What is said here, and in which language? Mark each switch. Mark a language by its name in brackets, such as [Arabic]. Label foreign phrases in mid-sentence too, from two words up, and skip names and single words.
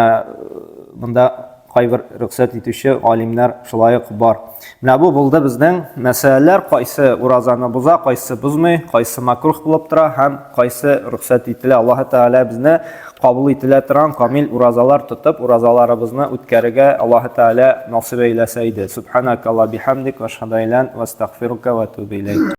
[Tatar] Менә монда кайбер рөхсәт итүче алимнәр шулай ук бар. Менә бу булды безнең мәсьәләләр, кайсы уразаны боза, кайсы бозмый, кайсы макрух булып тора һәм кайсы рөхсәт ителә. Аллаһ Тәгалә безне кабул ителә торган камил уразалар тотып, уразаларыбызны үткәрергә Аллаһ Тәгалә насыйп әйләсә иде. [Arabic] سبحانك اللهم بحمدك وأشهد أن لا إله إلا أنت وأستغفرك وأتوب إليك.